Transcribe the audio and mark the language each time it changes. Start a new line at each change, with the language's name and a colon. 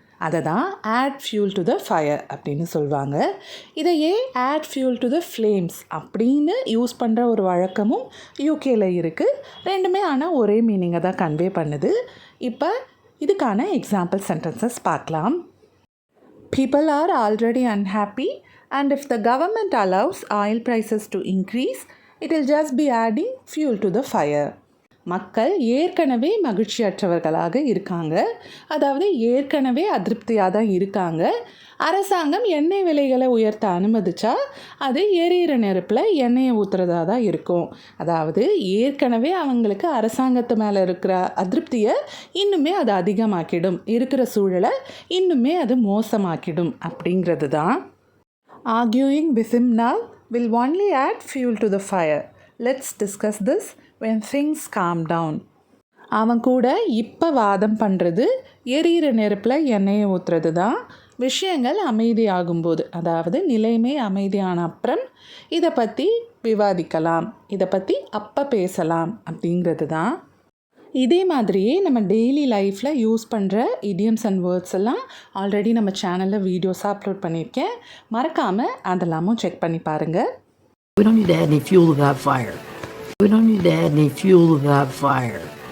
Tamil: அதை தான்
English: add fuel to the fire
Tamil: அப்படின்னு சொல்லுவாங்க. இதையே
English: add fuel to the flames
Tamil: அப்படின்னு யூஸ் பண்ணுற ஒரு வழக்கமும் யூகேயில் இருக்குது. ரெண்டுமே ஆனால் ஒரே மீனிங்கை தான் கன்வே பண்ணுது. இப்போ இதுக்கான எக்ஸாம்பிள் சென்டென்சஸ் பார்க்கலாம்.
English: People are already unhappy, and if the government allows oil prices to increase, it will just be adding fuel to the fire.
Tamil: மக்கள் ஏற்கனவே மகிழ்ச்சியற்றவர்களாக இருக்காங்க, அதாவது ஏற்கனவே அதிருப்தியாக தான் இருக்காங்க. அரசாங்கம் எண்ணெய் விலைகளை உயர்த்த அனுமதிச்சா அது எரியிற நெருப்பில் எண்ணெயை ஊற்றுறதா தான் இருக்கும். அதாவது ஏற்கனவே அவங்களுக்கு அரசாங்கத்து மேலே இருக்கிற அதிருப்தியை இன்னுமே அது அதிகமாக்கிடும், இருக்கிற சூழலை இன்னுமே அது மோசமாக்கிடும் அப்படிங்கிறது தான்.
English: Arguing with him now will only add fuel to the fire. Let's discuss this when things calm down.
Tamil: அவன் கூட இப்போ வாதம் பண்ணுறது எரியிற நெருப்பில் எண்ணெயை ஊற்றுறது தான். விஷயங்கள் அமைதியாகும்போது, அதாவது நிலைமை அமைதியான அப்புறம் இதை பற்றி விவாதிக்கலாம், இதை பற்றி அப்போ பேசலாம் அப்படிங்கிறது தான். இதே மாதிரியே நம்ம டெய்லி லைஃப்பில் யூஸ் பண்ணுற இடியம்ஸ் அண்ட் வேர்ட்ஸ் எல்லாம் ஆல்ரெடி நம்ம சேனலில் வீடியோஸாக அப்லோட் பண்ணியிருக்கேன். மறக்காமல் அதெல்லாமும் செக் பண்ணி பாருங்கள்.
English: We don't need to add any fuel to that fire. We don't need to add any fuel to that fire.